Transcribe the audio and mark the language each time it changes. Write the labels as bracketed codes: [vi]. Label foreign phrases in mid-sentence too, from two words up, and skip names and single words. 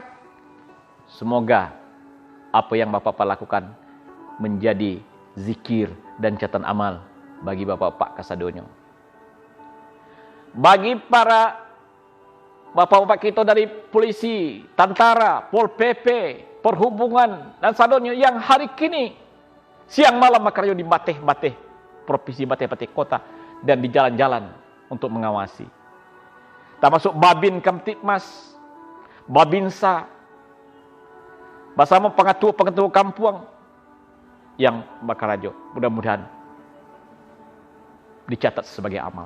[id] Semoga apa yang bapak-bapak lakukan menjadi zikir dan catatan amal bagi bapak-bapak kasadonyo. Bagi para bapak-bapak kita dari polisi, tentara, Pol PP, perhubungan dan sadonyo yang hari kini siang malam makaryo di [min] bateh-bateh provinsi, bateh-bateh kota [id] dan di jalan-jalan untuk mengawasi. Termasuk Babin Kamtipmas, Babinsa, bersama pengetua-pengetua kampung yang bakarajo. Mudah-mudahan dicatat sebagai amal.